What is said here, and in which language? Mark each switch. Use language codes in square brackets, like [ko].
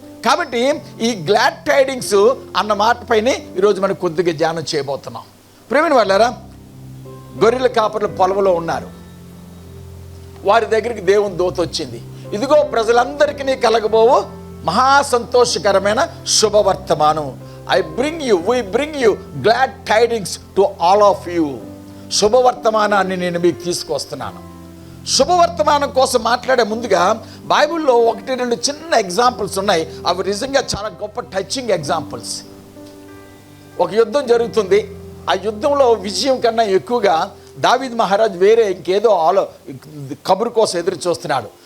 [te] కాబట్టి ఈ glad tidings అన్న మాట పైన ఈరోజు మనం కొద్దిగా ధ్యానం చేయబోతున్నాం. ప్రేమిన వాళ్ళారా, గొర్రెల కాపర్లు పొలంలో ఉన్నారు. వారి దగ్గరికి దేవుని దూత వచ్చింది. ఇదిగో ప్రజలందరికీ కలగబోవు మహా సంతోషకరమైన శుభవర్తమానం. [en] we bring you glad tidings to all of you. [te] శుభవర్తమానాన్ని నేను మీకు తీసుకొస్తున్నాను. శుభవర్తమానం కోసం మాట్లాడే ముందుగా బైబిల్లో 1-2 చిన్న ఎగ్జాంపుల్స్ ఉన్నాయి. అవి నిజంగా చాలా గొప్ప టచింగ్ ఎగ్జాంపుల్స్. ఒక యుద్ధం జరుగుతుంది. ఆ యుద్ధంలో విజయం కన్నా ఎక్కువగా దావీద్ మహారాజ్ వేరే ఇంకేదో కబురు కోసం ఎదురు చూస్తున్నాడు.